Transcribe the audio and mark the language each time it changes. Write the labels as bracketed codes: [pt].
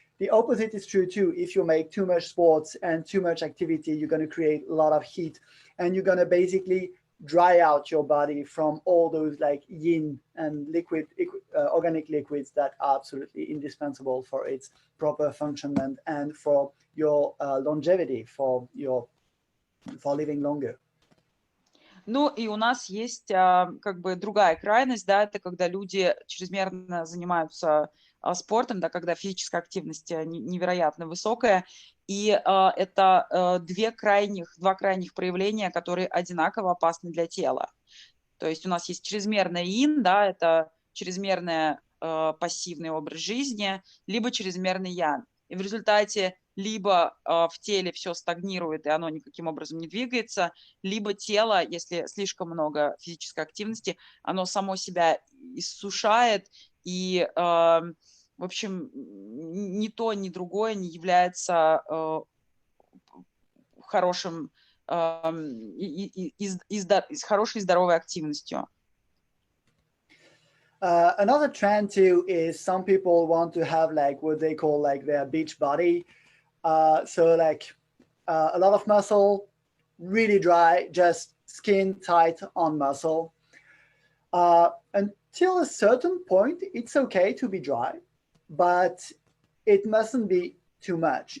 [en] The opposite is true too. If you make too much sports and too much activity, you're gonna create a lot of heat, and you're gonna basically dry out your body from all those like yin and organic liquids that are absolutely indispensable for its proper function and for your longevity, for living longer. [ru] Ну и у нас есть как бы другая крайность, да, это когда люди чрезмерно занимаются спортом, да, когда физическая активность невероятно высокая. И это два крайних проявления, которые одинаково опасны для тела. То есть у нас есть чрезмерное ин, да, это чрезмерный пассивный образ жизни, либо чрезмерный ян. И в результате либо в теле все стагнирует, и оно никаким образом не двигается, либо тело, если слишком много физической активности, оно само себя иссушает, и, в общем, ни то, ни другое не является хорошим, хорошей и здоровой активностью. [en] Another trend too is some people want to have like what they call like their beach body. So like a lot of muscle, really dry, just skin tight on muscle. Until a certain point, it's okay to be dry, but it mustn't be too much.